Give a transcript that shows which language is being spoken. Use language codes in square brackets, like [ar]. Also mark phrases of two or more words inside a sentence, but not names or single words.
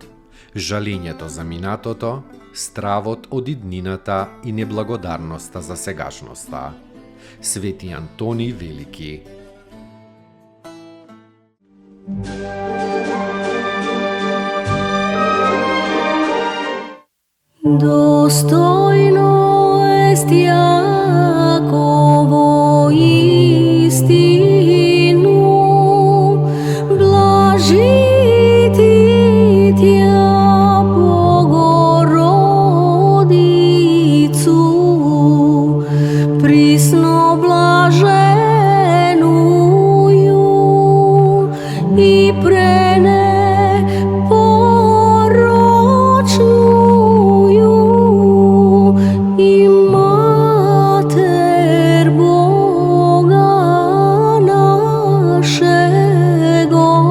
[mk] Жалењето за минатото, стравот од иднината и неблагодарноста за сегашноста. Свети Антони Велики. [cu] Достојно ест Јаково истину, блажити Тја Богородицу, присно блаженују и пренепорочнују и Матер Бога нашего,